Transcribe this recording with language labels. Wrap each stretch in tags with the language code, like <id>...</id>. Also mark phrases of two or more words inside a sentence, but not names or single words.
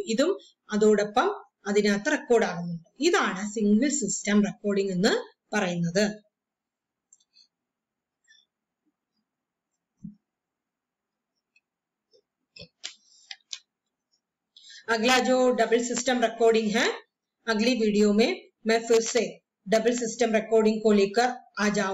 <ml>ഇതും അതോടൊപ്പം അതിനകത്ത് റെക്കോർഡ് ആകുന്നുണ്ട്. ഇതാണ്</ml> <en>single system recording</en> <ml>എന്ന് പറയുന്നത്.</ml> <hi>अगला जो</hi> <en>double system recording</en> <hi>है, अगली वीडियो में मैं फिर से</hi> <en>double system recording</en> <hi>को लेकर आ जाऊंगी.</hi>